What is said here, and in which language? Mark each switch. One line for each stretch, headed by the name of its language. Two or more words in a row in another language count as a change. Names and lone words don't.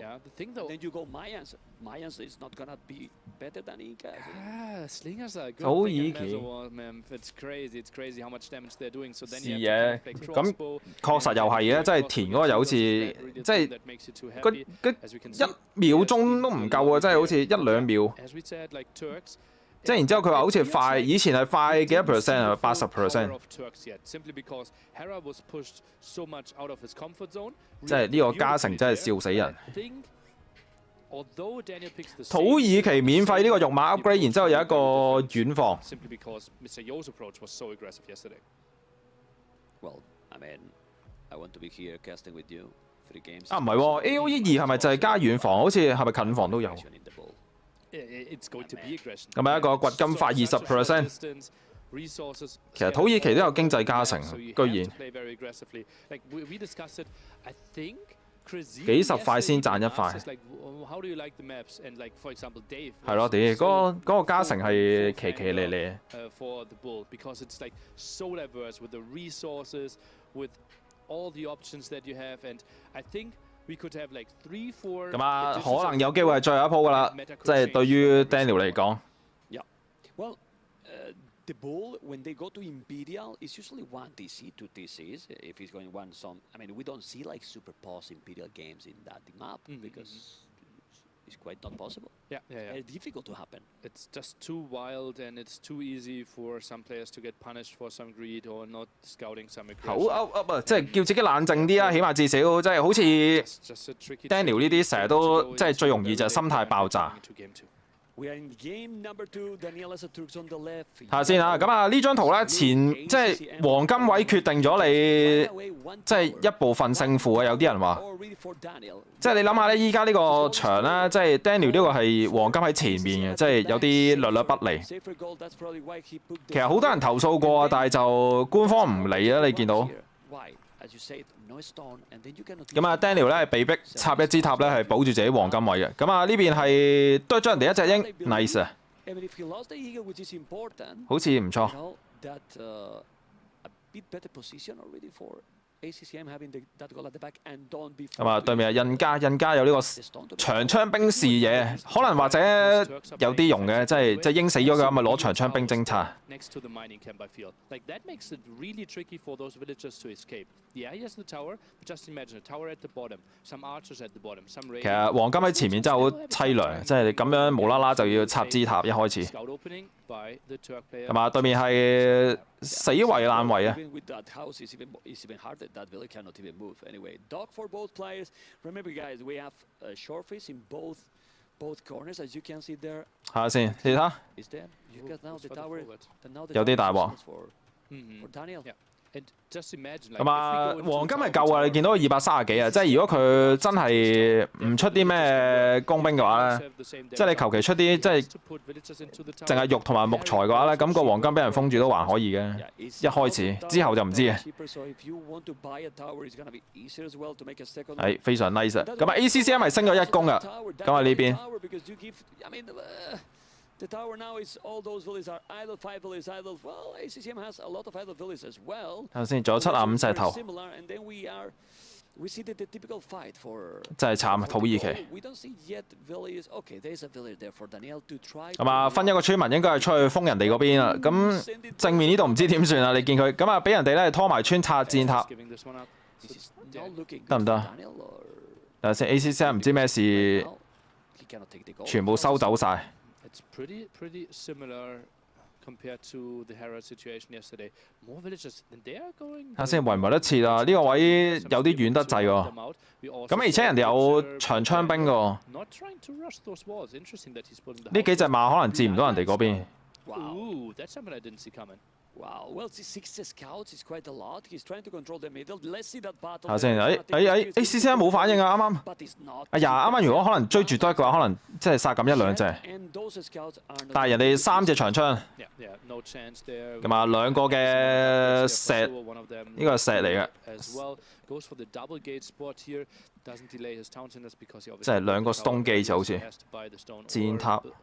English: Yeah, the thing though. Then you go Mayans. Mayans is not gonna be better than Incas. Slingers are a good
Cantonese: 土耳
English: thing.
Cantonese: 其
English: Man, it's crazy how much damage they're doing. So then
Cantonese: 是
English: you
Cantonese: 嘅，
English: have to expect
Cantonese: 咁
English: crossbow.
Cantonese: 確實又係嘅，即係填嗰個又好似即係
English: That makes you too
Cantonese: 嗰
English: happy.
Cantonese: 嗰
English: As we can
Cantonese: 1
English: see,
Cantonese: 秒鐘都唔夠啊！即係好似1、2秒。
English: as we said, like Turks.
Cantonese: 即係然之後佢話好似快，以前係快幾多 percent 啊？80%。
English: Simply because Hera was pushed so much out of his comfort zone.
Cantonese: 即係呢個加成真係笑死人。
English: Although Daniel picks the
Cantonese: 土耳其免費呢個肉馬 upgrade， 然之後有一個遠防。
English: simply because Mr. Yo's approach was so aggressive yesterday. Well, I mean, I want to be here casting with you 3 games.
Cantonese: 啊唔係喎 ，AOE 2係咪就係加遠防？好似係咪近防都有？
English: It's going to be aggression.
Cantonese: 咁啊一個掘金快20%。其實土耳其都有經濟加成，居然。幾十塊先賺1塊。係咯，啲嗰個加成係奇奇咧咧。咁啊，可能有機會係最後一鋪㗎啦，即係對於 Daniel 嚟講。
English: The bull, when they go to Imperial, is usually 1 TC, 2 TCs. If he's going 1 some, I mean, we don't see like super pause Imperial games in that map because it's quite not possible. Yeah. It's difficult to happen. It's just too wild and it's too easy for some players to get punished for some greed or not scouting some aggression.
Cantonese: 好啊，即係叫自己冷靜啲啊，起碼至少即係好似 Daniel 呢啲成日都即係最容易就係心態爆炸。
English: We are in game number 2. Daniel as a Turks on the left.
Cantonese: 睇下先啊，咁啊呢張圖咧即係黃金位決定咗你即係一部分勝負啊！有啲人話，即係你諗下咧，依家呢個場咧，即係 Daniel 呢個係黃金喺前面嘅，即係有啲略略不利。其實好多人投訴過啊，但係就官方唔理啊，你見到。咁啊 ，Daniel 咧係被逼插一支塔咧，係保住自己黃金位嘅。咁啊，呢邊係剁咗人哋一隻鷹 ，nice 啊！好似唔錯。
English: ACCM having that goal at the back and don't be
Cantonese: 咁啊，對面係印加有呢個長槍兵視野，可能或者有啲用嘅，即係鷹死咗嘅，咪攞長槍兵偵察。
English: Next to the mining camp, I feel like that makes it really tricky for those villagers to escape. Yeah, he has the tower, but just imagine a tower at the bottom, some archers at the bottom, some.
Cantonese: 其實黃金喺前面真係好凄涼，即係你咁樣無啦啦就要插支塔一開始。係嘛？對面係死圍爛圍啊！
English: Dog for both players. Remember, guys, we have short fish in both corners, as you can see there.
Cantonese: 睇下先，你睇下。有啲大鑊。咁啊，黃金係夠啊！你見到230幾啊，即係如果佢真係唔出啲咩工兵嘅話咧，即係你求其出啲即係淨係肉同埋木材嘅話咧，咁個黃金俾人封住都還可以嘅。一開始之後就唔知嘅。係非常 nice 啊！咁啊 ，ACCM 係升咗1攻啊！咁啊呢邊。
English: The tower now is all those villages are idle, 5 villages idle. Well, ACCM has a lot of idle villages as well.
Cantonese: 頭先仲有75石頭。
English: We see the typical fight for.
Cantonese: 真係慘啊！土耳其。
English: We don't see yet villages. Okay, there's a village there for Daniel to try.
Cantonese: 咁啊，分一個村民應該係出去封人哋嗰邊啦。咁正面呢度唔知點算啊？你見佢咁啊，俾人哋咧拖埋村拆戰塔，得唔得？等下先 ，ACCM 唔知咩事，全部收走晒。
English: It's pretty similar compared to the Harrow situation yesterday. More villagers, and they are going.
Cantonese: 睇下先，圍唔圍得切啊？呢個位有啲遠得滯喎。咁而且人哋有長槍兵㗎。呢幾隻馬可能佔唔到人哋嗰邊。
English: Ooh, that's something I didn't see coming. Wow, well, 6 scouts is quite a lot. He's trying to control the middle. Let's see that battle.
Cantonese: 睇下先，ACCM 冇反應啊，啱啱。哎呀，啱啱如果可能追住得嘅話，可能即係殺咁1兩隻。但係人哋3隻長槍。咁啊，2個嘅石，呢個係石嚟嘅。即係2個
English: stone gate
Cantonese: 就好似箭塔。